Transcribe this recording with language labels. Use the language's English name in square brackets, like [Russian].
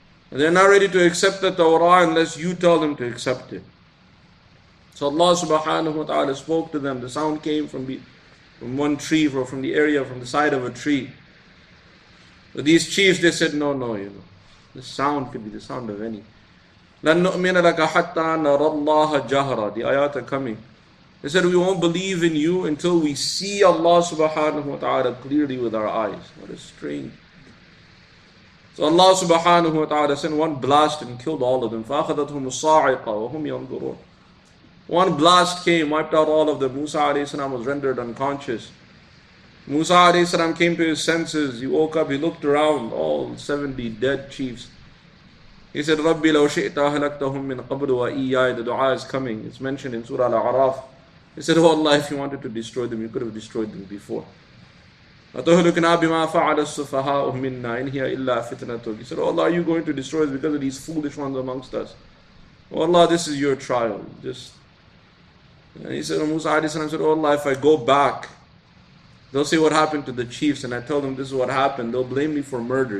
[English] And they're not ready to accept the Torah unless you tell them to accept it. So Allah subhanahu wa ta'ala spoke to them. The sound came from one tree, or from the area, from the side of a tree. But these chiefs, they said, no, this sound could be the sound of any. [Arabic] لَن نُؤْمِنَ لَكَ حَتَّى نَرَى اللَّهَ جَهْرًا. [English] The ayat are coming. They said, we won't believe in you until we see Allah subhanahu wa ta'ala clearly with our eyes. What a strange. So Allah subhanahu wa ta'ala sent one blast and killed all of them. [Arabic] فَأَخَذَتْهُمُ الصَّاعِقَةُ وَهُمْ يَنْظُرُونَ. [English] One blast came, wiped out all of them. Musa alayhi salam was rendered unconscious. Musa alayhi salam came to his senses. He woke up, he looked around, all 70 dead chiefs. He said, [Arabic] رَبِّ لَوْ شِئْتَ أَهْلَكْتَهُمْ مِنْ قَبْلُ وَإِيَّايَ. [English] The dua is coming. It's mentioned in Surah Al-A'raf. He said, oh Allah, if you wanted to destroy them, you could have destroyed them before. [Arabic] أَتُهْلِكْنَا بِمَا فَعَلَ السُّفَهَاءُ مِنَّا إِنْ هِيَ إِلَّا فِتْنَتُكَ. [English] He said, oh Allah, are you going to destroy us because of these foolish ones amongst us? Oh Allah, this is your trial. And he said, Musa alayhi salam said, oh Allah, if I go back, they'll say what happened to the chiefs, and I tell them this is what happened. They'll blame me for murder.